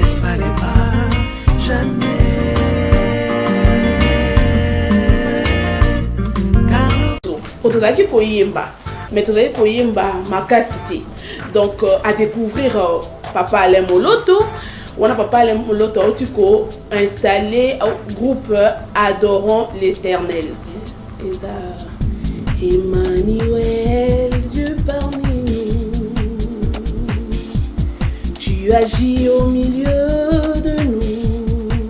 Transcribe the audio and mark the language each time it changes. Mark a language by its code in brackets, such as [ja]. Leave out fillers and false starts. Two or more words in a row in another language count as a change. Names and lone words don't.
[fr] valait pas jamais. [ln] Otozaki koyemba, mais tozaki koyemba makasité. [fr] Donc à découvrir Papa Alain Moloto. On a Papa Alain Moloto otiko installé au groupe Adorons l'Éternel. Emmanuel, Dieu parmi nous, tu agis au milieu de nous.